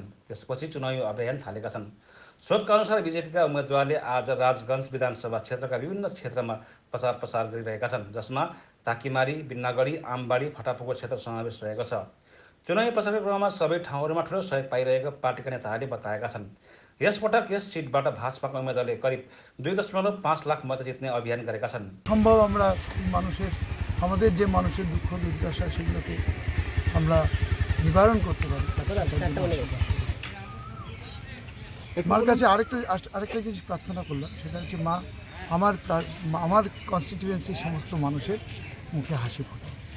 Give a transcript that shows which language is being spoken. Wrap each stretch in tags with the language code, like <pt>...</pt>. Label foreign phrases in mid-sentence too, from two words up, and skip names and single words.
<ne>त्यसपछि चुनावी अभियान थालेका छन्। स्रोतका अनुसार बिजेपीका उम्मेद्वारले आज राजगञ्ज विधानसभा क्षेत्रका विभिन्न क्षेत्रमा प्रचार प्रसार गरिरहेका छन्, जसमा ताकीमारी, बिन्नागढी, आमबाडी, फटापुको क्षेत्र समावेश रहेको छ। चुनावी प्रचारको क्रममा सबै ठाउँहरूमा ठुलो सहयोग पाइरहेको पार्टीका नेताहरूले बताएका छन्। यसपटक यस सिटबाट भाजपाका उम्मेद्वारले करिब 2.5 लाख मत जित्ने अभियान गरेका छन्।</ne> <bn>সম্ভব আমরা মানুষের আমাদের যে মানুষের দুঃখ দুর্দশা সেগুলোকে আমরা নিবারণ করতে পারি। মার কাছে আরেকটা জিনিস প্রার্থনা করলাম, সেটা হচ্ছে মা আমার কনস্টিটিউয়েন্সির সমস্ত মানুষের মুখে হাসি ফোটায়।</bn>